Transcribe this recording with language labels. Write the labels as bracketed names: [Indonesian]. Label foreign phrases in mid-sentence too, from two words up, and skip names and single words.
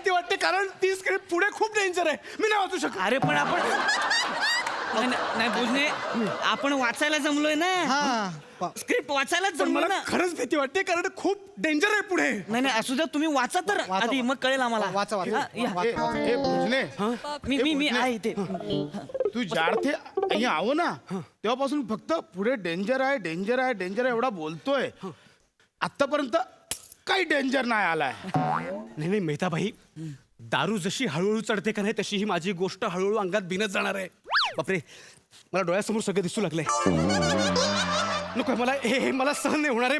[Marathi] भीती वाटते कारण ती स्क्रिप्ट पुढे खूप डेंजर आहे. मी नाही वाचू शकत. अरे पण आपण नाही बोलणे, आपण वाचायला जमलोय ना, स्क्रिप्ट वाचायलाच पण जमलोय मला ना. खरंच भीती वाटते कारण खूप डेंजर आहे पुढे. नाही नाही असू द्या, तुम्ही वाचा तर आधी, मग कळेल आम्हाला. हा, या. [Gujarati] એ ભુજને [Marathi] मी आहे इथे. तू ज्यारथे [Gujarati] અહીંયા આવો [Marathi] ना तेव्हापासून फक्त पुढे डेंजर आहे डेंजर आहे डेंजर आहे एवढा बोलतोय. आतापर्यंत काही डेंजर नाही आलाय. नाही नाही मेहताबाई, दारू जशी हळूहळू चढते का नाही तशी ही माझी गोष्ट हळूहळू अंगात भिनत जाणार आहे. बापरे मला डोळ्यासमोर सगळं दिसू लागलंय. नको मला हे मला सहन नाही होणार आहे.